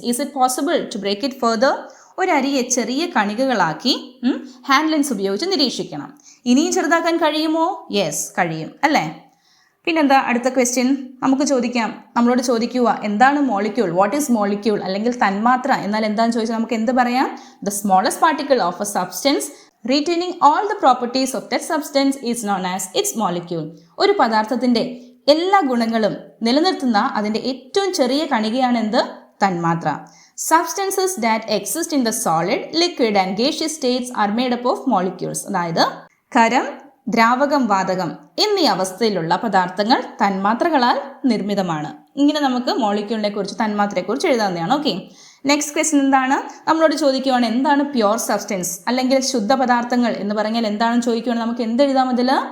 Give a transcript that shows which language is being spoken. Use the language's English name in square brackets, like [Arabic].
[English] Is it possible to break it further? [Malayalam] ഒരരിയെ ചെറിയ കണികകളാക്കി hand lens ഉപയോഗിച്ച് നിരീക്ഷിക്കണം. ഇനിയും ചെറുതാക്കാൻ കഴിയുമോ? യെസ്, കഴിയും അല്ലേ? പിന്നെന്താ അടുത്ത ക്വസ്റ്റ്യൻ നമുക്ക് ചോദിക്കാം. നമ്മളോട് ചോദിക്കുക എന്താണ് മോളിക്യൂൾ? [English] What is molecule? [Malayalam] അല്ലെങ്കിൽ തന്മാത്ര എന്നാൽ എന്താണെന്ന് ചോദിച്ചാൽ നമുക്ക് എന്ത് പറയാം? [English] The smallest particle of a substance retaining all the properties of that substance is known as its molecule. [Malayalam] ഒരു പദാർത്ഥത്തിന്റെ എല്ലാ ഗുണങ്ങളും നിലനിർത്തുന്ന അതിന്റെ ഏറ്റവും ചെറിയ കണികയാണ് എന്ത്? തന്മാത്ര. [English] Substances that exist in the solid, liquid and gaseous states are made up of molecules. [Malayalam] അതായത് ഖരം, ദ്രാവകം, വാതകം എന്നീ അവസ്ഥയിലുള്ള പദാർത്ഥങ്ങൾ തന്മാത്രകളാൽ നിർമ്മിതമാണ്. ഇങ്ങനെ നമുക്ക് മോളിക്യൂളിനെ കുറിച്ച്, തന്മാത്രയെ കുറിച്ച് എഴുതാവുന്നതാണ്. ഓക്കെ, നെക്സ്റ്റ് ക്വസ്റ്റ്യൻ എന്താണ്? നമ്മളോട് ചോദിക്കുവാണ് എന്താണ് പ്യുവർ സബ്സ്റ്റൻസ് അല്ലെങ്കിൽ ശുദ്ധ പദാർത്ഥങ്ങൾ എന്ന് പറഞ്ഞാൽ എന്താണെന്ന് ചോദിക്കുവാണ്. നമുക്ക് എന്ത് എഴുതാം അതിൽ?